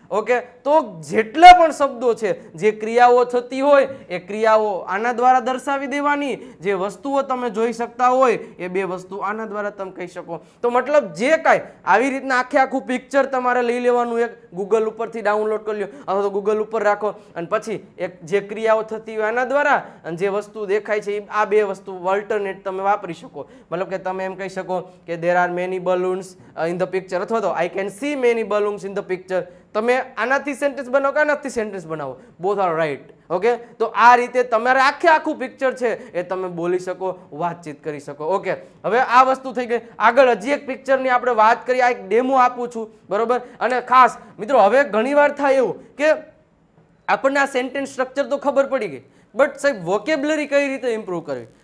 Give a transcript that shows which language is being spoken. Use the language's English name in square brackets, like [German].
[Gujarati] Okay, તો જેટલા પણ શબ્દો છે, જે ક્રિયાઓ થતી હોય એ ક્રિયાઓ આના દ્વારા દર્શાવી દેવાની, જે વસ્તુઓ તમે જોઈ શકતા હોય એ બે વસ્તુ આના દ્વારા તમે કહી શકો. તો મતલબ જે કાંઈ આવી રીતના આખું પિક્ચર તમારે લઈ લેવાનું, એક ગૂગલ ઉપરથી ડાઉનલોડ કરી લો અથવા તો ગૂગલ ઉપર રાખો અને પછી એક જે ક્રિયાઓ થતી હોય આના દ્વારા અને જે વસ્તુ દેખાય છે આ બે વસ્તુ ઓલ્ટરનેટ તમે વાપરી શકો. મતલબ કે તમે એમ કહી શકો કે [English] there are many balloons in the picture, [Gujarati] અથવા તો [English] I can see many balloons in the picture. [Gujarati] તમે આનાથી સેન્ટેન્સ બનાવો કે આનાથી સેન્ટેન્સ બનાવો, [English] Both are right. [Gujarati] ઓકે, તો આ રીતે તમારે આખું પિક્ચર છે એ તમે બોલી શકો, વાતચીત કરી શકો. ઓકે, હવે આ વસ્તુ થઈ ગઈ. આગળ હજી એક પિક્ચરની આપણે વાત કરીએ. આ એક ડેમો આપું છું, બરોબર. અને ખાસ મિત્રો, હવે ઘણીવાર થાય એવું કે આપણને આ સેન્ટેન્સ સ્ટ્રક્ચર તો ખબર પડી ગઈ, બટ સાહેબ વોકેબ્યુલરી કઈ રીતે ઇમ્પ્રૂવ કરવી.